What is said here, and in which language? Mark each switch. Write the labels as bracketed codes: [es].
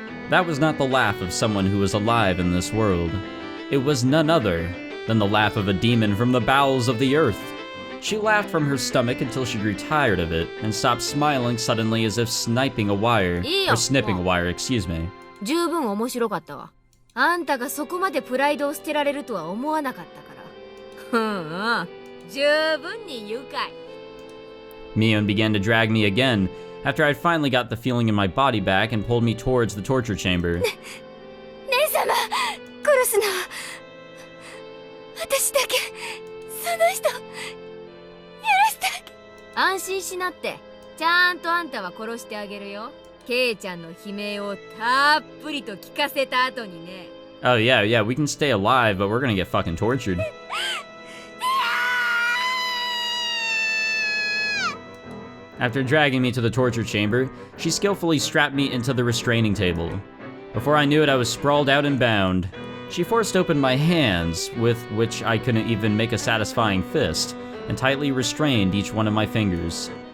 [en] That was not the laugh of someone who was alive in this world. It was none other than the laugh of a demon from the bowels of the earth. She laughed from her stomach until she grew tired of it, and stopped smiling suddenly as if snipping a wire, excuse me. [ja] 十分面白かったわ。あんたがそこまでプライドを捨てられるとは思わなかったから。十分に愉快。 [en] Mion began to drag me again, after I'd finally got the feeling in my body back and pulled me towards the torture chamber. [ja] 姉様、殺すの。私だけ、その人、許してあげ。安心しなって。ちゃんとあんたは殺してあげるよ。ケイちゃんの悲鳴をたっぷりと聞かせた後にね。 [en] Oh yeah, we can stay alive, but we're gonna get fucking tortured. After dragging me to the torture chamber, she skillfully strapped me into the restraining table. Before I knew it, I was sprawled out and bound. She forced open my hands, with which I couldn't even make a satisfying fist, and tightly restrained each one of my fingers.